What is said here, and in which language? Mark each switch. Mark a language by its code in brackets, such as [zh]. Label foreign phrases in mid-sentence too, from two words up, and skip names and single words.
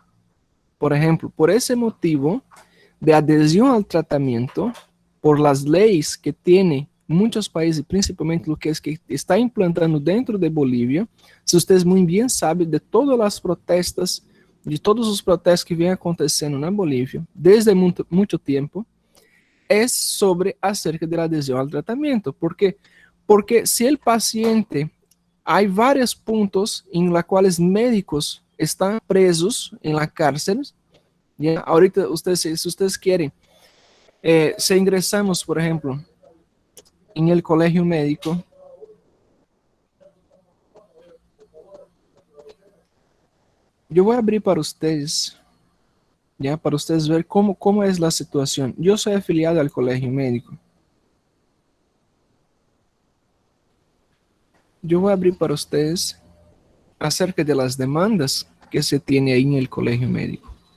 [pt] Por exemplo, por esse motivo de adesão ao tratamento, por las leis que tem muitos países, principalmente o que está implantando dentro de Bolívia, se vocês muito bem sabem de todas as protestas, de todos os protestos que vêm acontecendo na Bolívia, desde muito tempo, é sobre acerca da adesão ao tratamento. Porque se o paciente, há vários pontos em los quais médicos estão presos em [es] la cárcel, ya, ahorita [pt] se vocês querem, se ingressamos, por exemplo, em [es] el colegio médico, [pt] eu vou abrir para vocês, ya, para vocês ver como é a situação. Eu sou afiliado ao colegio médico. Eu vou abrir para vocês acerca de [es] las demandas [pt] que se tem aí em [es] el colegio médico.